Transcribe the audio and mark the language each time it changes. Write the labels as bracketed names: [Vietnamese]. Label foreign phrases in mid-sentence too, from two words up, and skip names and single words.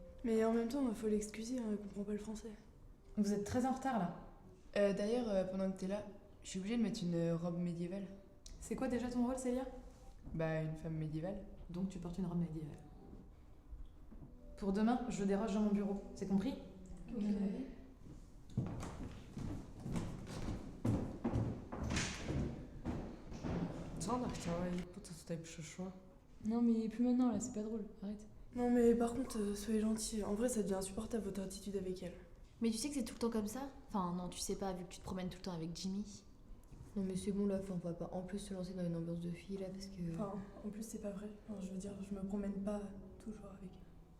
[French] Mais en même temps, il faut l'excuser, hein, elle comprend pas le français. Vous êtes très en retard là. D'ailleurs, pendant que t'es là, je suis obligée de mettre une robe médiévale. C'est quoi déjà ton rôle, Célia? Bah, une femme médiévale. Donc tu portes une robe médiévale. Pour demain, je déroge dans mon bureau, c'est compris? Ok. [Polish] Co ona chciała i po co tutaj przyszła? [French] Non, mais plus maintenant, là, c'est pas drôle, arrête. Non, mais par contre, soyez gentils. En vrai, ça devient insupportable votre attitude avec elle. Mais tu sais que c'est tout le temps comme ça? Enfin, non, tu sais pas, vu que tu te promènes tout le temps avec Jimmy. Non, mais c'est bon là, on va pas en plus se lancer dans une ambiance de fille là, parce que. Enfin, en plus, c'est pas vrai. Enfin, je veux dire, je me promène pas toujours avec elle.